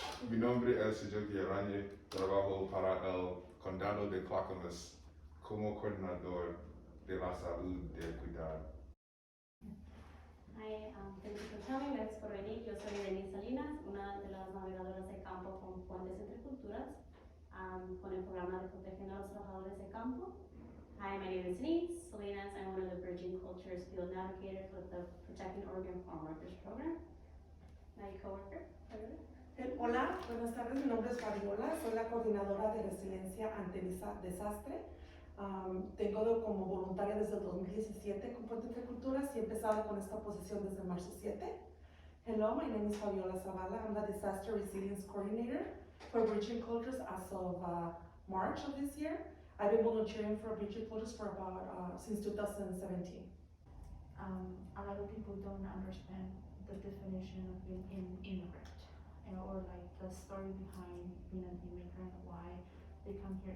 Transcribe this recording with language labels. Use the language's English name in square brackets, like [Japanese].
[Spanish] Mi nombre es Yogi Arañe, trabajo para el Condado de Clackamas como coordinador de la salud de Equidad. [English] Hi, thank you for coming, [Spanish] gracias por venir. Yo soy Denise Salinas, una de las navegadoras de campo con Puentes Entre Culturas, con el programa de protegiendo a los trabajadores de campo. [English] Hi, my name is Denise Salinas. I'm one of the Bridging Cultures field navigators with the Protecting Oregon Farm Workers Program. My coworker, Fabiola. [Spanish] Hola, buenas tardes, mi nombre es Fabiola, soy la coordinadora de resiliencia ante desastre. Tengo como voluntaria desde el 2017 con Puente Entre Culturas y he empezado con esta posición desde marzo 7. [English] Hello, my name is Fabiola Zavala. I'm the Disaster Resilience Coordinator for Bridging Cultures as of March of this year. I've been volunteering for Bridging Cultures for about since 2017. A lot of people don't understand the definition of being an immigrant, or like the story behind being an immigrant, why they come here.